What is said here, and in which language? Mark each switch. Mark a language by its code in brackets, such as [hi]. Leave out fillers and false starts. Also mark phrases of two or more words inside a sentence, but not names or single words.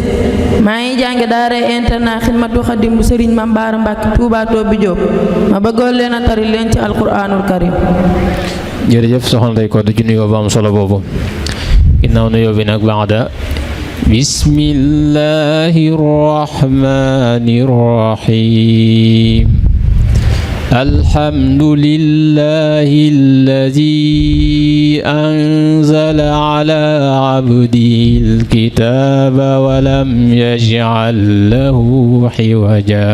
[wo] maa ngi jànge daara internat Xidmatul Xadim bu Serigne Mame Bara Mbacké Touba Tobi Diop. ma bëggoon leen a tari leen ci [ar] القرآن الكريم. [wo] jërëjëf Soxna Ndeye Codou ju nuyoo ba am solo boobu. ginnaaw nuyoo bi nag [ar] بعد بسم الله الرحمن الرحيم. الحمد لله الذي أنزل على عبده الكتاب ولم يجعل له عوجا.